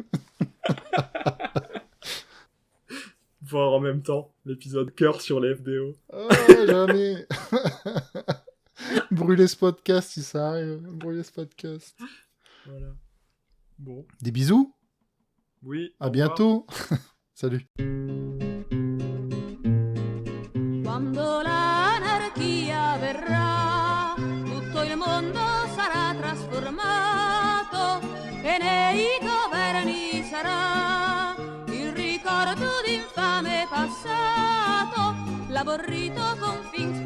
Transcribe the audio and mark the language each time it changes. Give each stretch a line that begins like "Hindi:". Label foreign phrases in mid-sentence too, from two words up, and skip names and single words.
French: Voir en même temps l'épisode cœur sur les FDO. Oh, jamais. Brûler ce podcast si ça arrive. Brûler ce podcast. Voilà. Bon. Des bisous. Oui. À bientôt. Salut.
Italian: Quando l'anarchia verrà, tutto il mondo sarà trasformato. e nei governi sarà il ricordo d'infame passato, l'aborrito confine